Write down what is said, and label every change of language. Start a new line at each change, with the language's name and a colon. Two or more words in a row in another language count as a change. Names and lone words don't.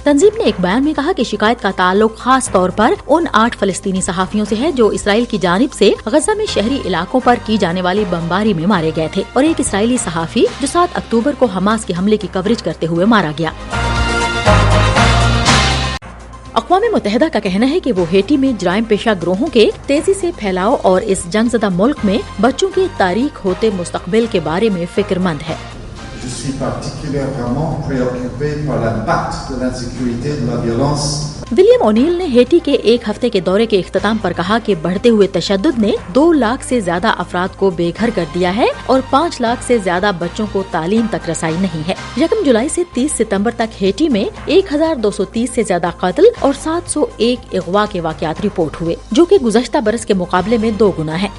Urdu: تنظیم نے ایک بیان میں کہا کہ شکایت کا تعلق خاص طور پر ان 8 فلسطینی صحافیوں سے ہے جو اسرائیل کی جانب سے غزہ میں شہری علاقوں پر کی جانے والی بمباری میں مارے گئے تھے، اور ایک اسرائیلی صحافی جو 7 اکتوبر کو حماس کے حملے کی کوریج کرتے ہوئے مارا گیا۔ اقوام متحدہ کا کہنا ہے کہ وہ ہیٹی میں جرائم پیشہ گروہوں کے تیزی سے پھیلاؤ اور اس جنگ زدہ ملک میں بچوں کے تاریک ہوتے مستقبل کے بارے میں فکر مند ہے۔
French: Je suis particulièrement préoccupé par l'impact de l'insécurité et de la violence.
Urdu: ولیم اونیل نے ہیٹی کے ایک ہفتے کے دورے کے اختتام پر کہا کہ بڑھتے ہوئے تشدد نے 2 لاکھ سے زیادہ افراد کو بے گھر کر دیا ہے اور 5 لاکھ سے زیادہ بچوں کو تعلیم تک رسائی نہیں ہے۔ 1 جولائی سے 30 ستمبر تک ہیٹی میں 1230 سے زیادہ قتل اور 701 اغوا کے واقعات رپورٹ ہوئے، جو کہ گزشتہ برس کے مقابلے میں 2 گنا ہے۔